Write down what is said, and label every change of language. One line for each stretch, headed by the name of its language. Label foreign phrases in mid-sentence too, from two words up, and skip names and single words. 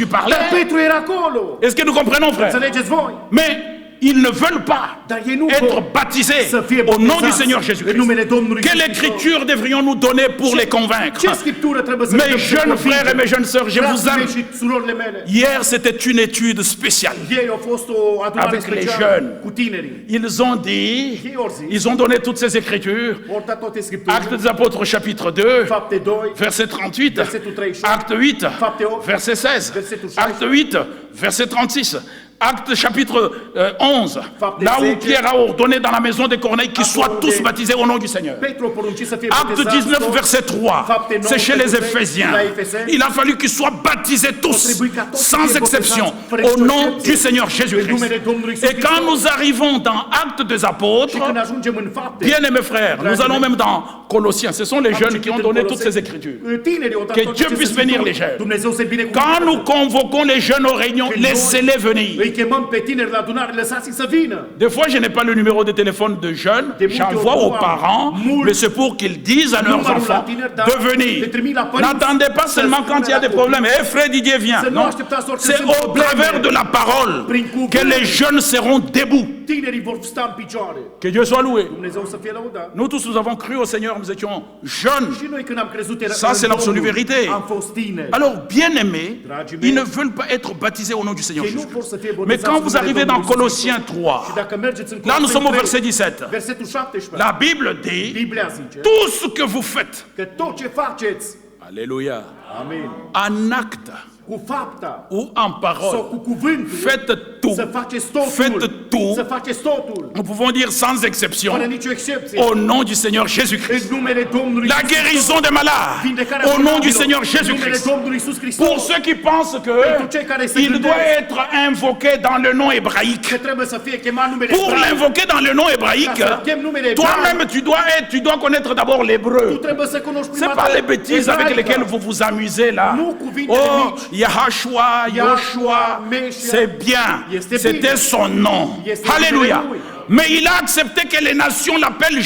Romanian: Dar
French: parlait.
Romanian: Petru era acolo.
French: Est-ce que nous comprenons, frère?
Romanian: Înțelegeți voi?
French: Mais ils ne veulent pas
Romanian: Dar ei nu
French: être
Romanian: vor
French: baptisés
Romanian: să fie
French: au nom du
Romanian: botezați
French: Seigneur
Romanian: în
French: Jésus-Christ.
Romanian: numele Domnului
French: Quelle
Romanian: Iisus Hristos.
French: écriture devrions-nous donner pour les convaincre?
Romanian: Ce scriptură trebuie să le
French: Mes
Romanian: dăm să
French: jeunes
Romanian: convingem?
French: frères et mes jeunes sœurs, je vous
Romanian: Frații mei
French: aime.
Romanian: și surorile mele.
French: Hier, c'était une étude spéciale.
Romanian: Ei au fost o adunare
French: Avec les
Romanian: specială
French: jeunes.
Romanian: cu tinerii.
French: Ils ont dit,
Romanian: Ei au zis,
French: ils ont donné toutes ces écritures.
Romanian: au dat toate scripturile.
French: Actes des Apôtres, chapitre 2,
Romanian: Fapte 2,
French: verset 38.
Romanian: versetul 38.
French: Acte 8,
Romanian: Fapte 8,
French: verset 16.
Romanian: versetul 16.
French: Acte 8, verset 36. Acte chapitre 11,
Romanian: Fapte
French: là où
Romanian: 10.
French: Pierre a ordonné dans la maison de Corneille qu'ils soient
Romanian: Acolo
French: tous de- baptisés au nom du Seigneur.
Romanian: Petru a poruncit să fie
French: Acte
Romanian: botezați
French: 19,
Romanian: toți.
French: verset 3,
Romanian: Fapte 9,
French: c'est chez les
Romanian: versetul 3,
French: Éphésiens.
Romanian: la Efeseni.
French: Il a fallu qu'ils soient baptisés tous,
Romanian: Trebuie ca toți să
French: sans
Romanian: fie
French: exception,
Romanian: botezați, fără
French: au
Romanian: nicio
French: nom
Romanian: excepție,
French: du Seigneur
Romanian: în
French: Jésus-Christ.
Romanian: numele Domnului Iisus
French: Et quand
Romanian: Hristos.
French: nous arrivons dans Actes des
Romanian: Și
French: Apôtres,
Romanian: când ajungem în fapte,
French: bien-aimés frères, nous allons même dans Colossiens, ce sont les jeunes qui ont donné toutes ces écritures.
Romanian: Tinerii au dat
French: Que
Romanian: toate
French: Dieu
Romanian: aceste
French: puisse bénir
Romanian: scripturi.
French: les jeunes.
Romanian: Dumnezeu să-i binecuvânteze.
French: Quand nous convoquons les jeunes aux réunions,
Romanian: Când noi
French: laissez-les venir.
Romanian: Îi chemăm pe tineri la adunare, lăsați-i să vină.
French: Des fois, je n'ai pas le numéro de téléphone de jeunes, j'envoie aux parents, mais c'est pour qu'ils disent à leurs enfants de venir. N'attendez pas seulement quand il y a des problèmes. Eh, frère Didier, viens. Non, c'est au travers de la parole que les jeunes seront debout.
Romanian: Tinerii vor sta în picioare.
French: Que Dieu soit loué.
Romanian: Dumnezeu să fie lăudat.
French: Nous tous, nous avons cru au Seigneur, nous étions jeunes.
Romanian: Și noi când am crezut era
French: Ça, c'est l'absolue
Romanian: Domnul,
French: vérité.
Romanian: am fost tineri.
French: Alors, bien-aimés,
Romanian: Dragii mei,
French: ils ne veulent pas être baptisés au nom du Seigneur
Romanian: Ei nu
French: Jésus.
Romanian: vor să fie botezați
French: Mais quand
Romanian: în
French: vous
Romanian: numele
French: arrivez dans
Romanian: Domnului Iisus
French: Colossiens
Romanian: Hristos.
French: 3,
Romanian: Și dacă mergeți în
French: là nous sommes au
Romanian: Coloseni
French: verset 17.
Romanian: 3, versetul 17.
French: La Bible dit,
Romanian: Biblia zice
French: tout ce que vous faites,
Romanian: că tot ce faceți,
French: alléluia,
Romanian: amin,
French: en acte
Romanian: cu fapta
French: ou en
Romanian: sau
French: parole,
Romanian: cu cuvântul,
French: faites tout.
Romanian: să faceți totul,
French: Faites tout.
Romanian: să faceți totul,
French: Nous pouvons dire sans
Romanian: fără
French: exception,
Romanian: nicio excepție,
French: au nom du Seigneur Jésus-Christ.
Romanian: în numele Domnului
French: La
Romanian: Iisus
French: guérison des malades,
Romanian: vindecarea
French: au nom du
Romanian: bolnavilor,
French: Seigneur
Romanian: în numele
French: Jésus-Christ.
Romanian: Domnului Iisus Hristos,
French: Pour ceux qui pensent
Romanian: Pentru cei care se
French: qu'il
Romanian: gândesc
French: doit être invoqué dans le nom hébraïque,
Romanian: că trebuie să fie chemat numele
French: pour
Romanian: ebraic.
French: l'invoquer dans le nom hébraïque,
Romanian: Ca să chem numele ebraic,
French: toi-même tu dois connaître d'abord
Romanian: tu
French: l'hébreu.
Romanian: trebuie să cunoști prima
French: C'est pas
Romanian: dată
French: les bêtises avec
Romanian: ebraica.
French: lesquelles vous vous amusez là.
Romanian: Nu cuvintele
French: Oh,
Romanian: mici.
French: Yahashua,
Romanian: Yoshua, Meșia.
French: c'est bien.
Romanian: Este
French: C'était
Romanian: bine.
French: son nom.
Romanian: Este
French: Alléluia.
Romanian: numele lui.
French: Mais il a accepté que les nations l'appellent Jésus-Christ.